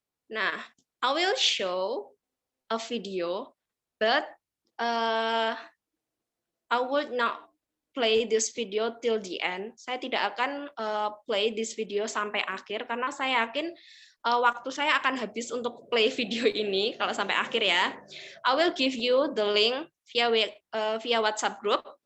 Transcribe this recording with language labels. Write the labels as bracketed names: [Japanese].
[English] Nah, I will show a video, but I would not play this video till the end. [Indonesian] Saya tidak akan [English] play this video [Indonesian] sampai akhir karena saya yakin waktu saya akan habis untuk play video ini kalau sampai akhir ya. [English] I will give you the link via WhatsApp group.